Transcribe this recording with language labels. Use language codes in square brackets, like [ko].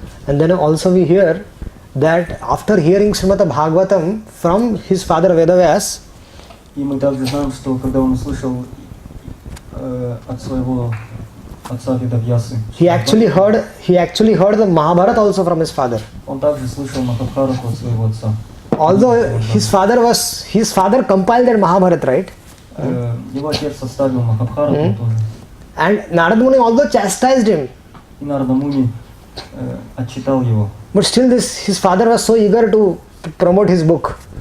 [en] And then also we hear that after hearing Srimad Bhagavatam from his father Vedavyas, [ru] И мы также знаем, что когда он услышал от своего отца Ведавьясы, [en] he actually heard the Mahabharata also from his father. [ru] он также слышал Махабхарату от своего отца. [en] Although his father compiled that Mahabharata, right? [ru] Его отец составил Махабхарату тоже. [en] And Narad Muni also chastised him. [ru] И Нарада Муни отчитал его. [en] But still his father was so eager to promote his book.